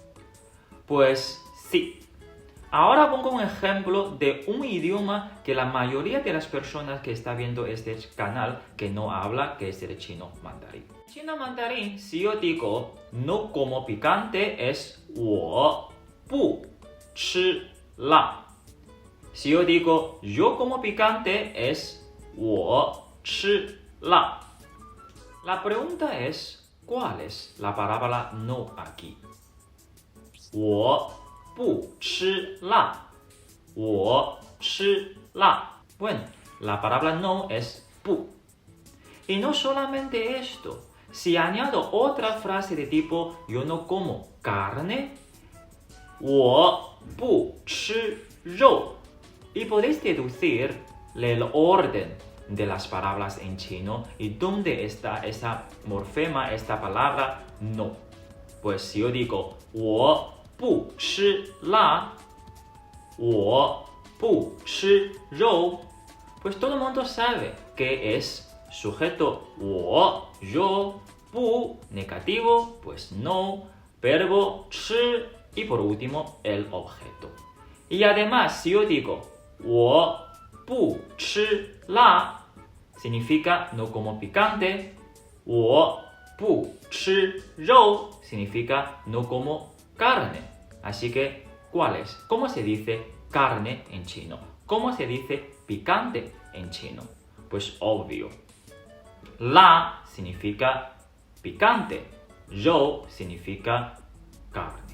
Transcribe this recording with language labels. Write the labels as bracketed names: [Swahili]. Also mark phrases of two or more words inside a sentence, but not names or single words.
[Spanish] Pues sí. Ahora pongo un ejemplo de un idioma que la mayoría de las personas que están viendo este canal que no habla, que es el chino mandarín. Chino mandarín, si yo digo no como picante, es [Chinese] 我不吃辣. [Spanish] Si yo digo yo como picante, es [Chinese] 我吃辣. [Spanish] La pregunta es, ¿cuál es la palabra no aquí? [Chinese] 我不吃辣. 我吃辣. [Spanish] Bueno, la palabra no es 不. Y no solamente esto. Si añado otra frase de tipo yo no como carne, [Chinese] 我不吃肉. [Spanish] Y podéis deducir el orden de las palabras en chino y dónde está esa morfema, esta palabra no. Pues si yo digo [Chinese] 我不吃辣, 我不吃肉, [Spanish] pues todo el mundo sabe que es sujeto 我, yo, 不, negativo, pues no, verbo 吃 y por último el objeto. Y además, si yo digo [Chinese] 我不吃辣, [Spanish] significa no como picante, [Chinese] 我不吃肉 [Spanish] significa no como carne. Así que, ¿cuál es? ¿Cómo se dice carne en chino? ¿Cómo se dice picante en chino? Pues obvio. La significa picante, yo significa carne.